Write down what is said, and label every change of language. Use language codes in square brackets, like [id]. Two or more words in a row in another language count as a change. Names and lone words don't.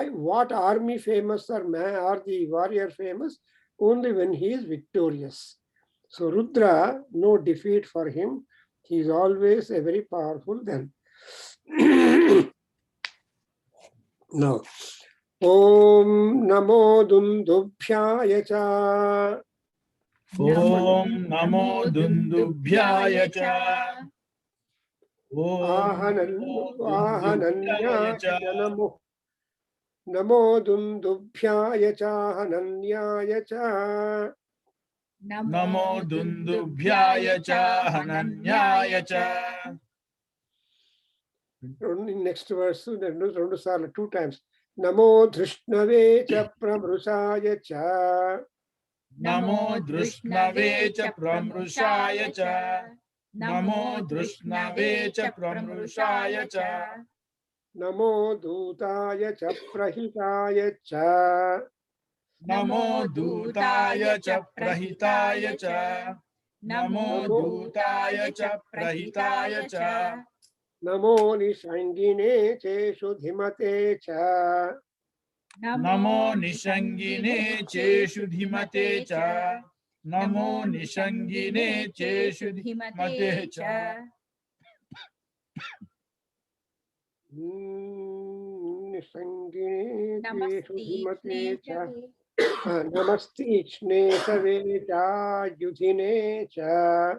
[en] What army famous or the warrior famous? Only when he is victorious. So Rudra, no defeat for him. He is always a very powerful then. Now, [sa] Om Namo Dundubhyaya cha. Om Namo Dundubhyaya cha. Om Dundubhyaya cha. Ahananyaya namo. Namo Dundubhyaya cha Hananyaya cha. Namo Dundubhyaya cha Hananyaya cha. [en] Next verse, two times. [sa] Namo Drishnave cha Pramrushaya cha. Namo Drishnave cha Pramrushaya cha. Namo Drishnave cha Pramrushaya cha. Namo Dutaya cha Prahitaya cha. Namo Dutaya cha Prahitaya cha. Namo Dutaya cha Prahitaya cha. Namo Nishangine cheshu dhimate cha. Namo Nishangine cheshu dhimate cha. Namo Nishangine cheshu dhimate cha. Nishangine cheshu dhimate cha. Namastichne save cha yudhine cha.